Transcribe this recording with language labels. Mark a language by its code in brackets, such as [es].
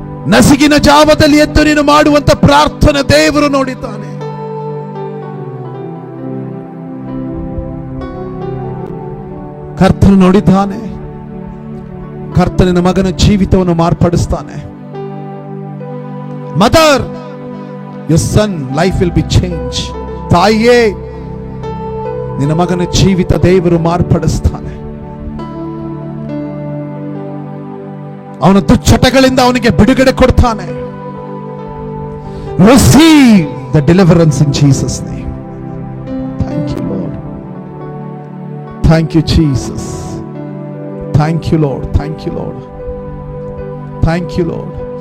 [kn] ನಸಿಗಿನ ಜಾವದಲ್ಲಿ ಎದ್ದು ನೀನು ಮಾಡುವಂತ ಪ್ರಾರ್ಥನೆ ದೇವರು ನೋಡಿದ್ದಾನೆ. ಕರ್ತನು ನೋಡಿದ್ದಾನೆ. ಕರ್ತನ ಮಗನ ಜೀವಿತವನ್ನು ಮಾರ್ಪಡಿಸ್ತಾನೆ. [en] Mother, your son life will be changed. [kn] ತಾಯಿಯೇ, ನಿನ್ನ ಮಗನ ಜೀವಿತ ದೇವರು ಮಾರ್ಪಡಿಸ್ತಾನೆ. ಅವನ ದುಶ್ಚಟಗಳಿಂದ ಅವನಿಗೆ ಬಿಡುಗಡೆ ಕೊಡ್ತಾನೆ. [en] Receive the deliverance in Jesus' name. Thank you, Lord. Thank you, Jesus. Thank you, Lord. Thank you, Lord. Thank you, Lord.